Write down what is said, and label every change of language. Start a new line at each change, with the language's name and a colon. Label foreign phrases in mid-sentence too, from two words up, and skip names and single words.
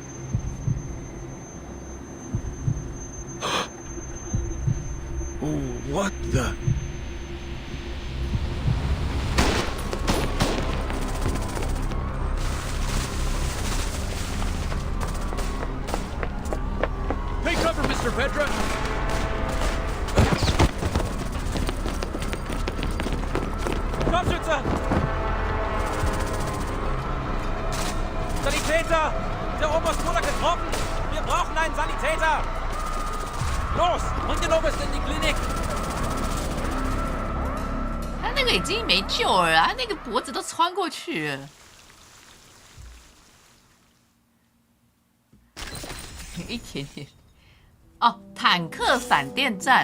English: Oh, what the? Take cover, Mr. Petra!
German: Scharfschütze! Sanitäter! Der Oberst wurde getroffen! Wir brauchen einen Sanitäter! Los! Bring den Oberst in die Klinik!
Chinese: 他那个已经没救了啊，那个脖子都穿过去了。一点点。哦，坦克闪电战。